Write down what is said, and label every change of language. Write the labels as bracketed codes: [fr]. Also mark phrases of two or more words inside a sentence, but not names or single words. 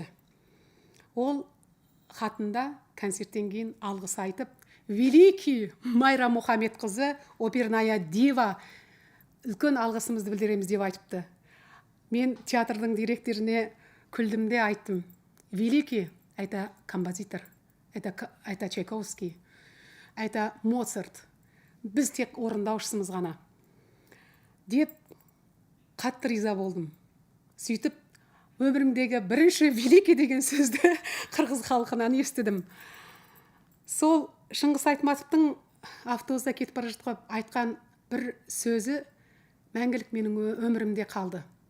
[kk] Ол хатында концерттен кейін алғыс айтып, великий Майра Мұхамедқызы, [ru] оперная дива, [kk] үлкен алғысымызды білдіреміз деп айтыпты. Мен театрдың директоріне күлдім де айттым, [ru] великий, это композитор, это Чайковский, это Моцарт, [kk] біз тек орындаушысымыз ғана деп қатты риза болдым. Сөйтіп, өмірімдегі бірінші великий деген сөзді қырғыз халқынан естідім. Сол Шыңғыс Айтматовтың автобуста кетіп бара жатып айтқан бір сөзі мәңгілік менің өмірімде қалды.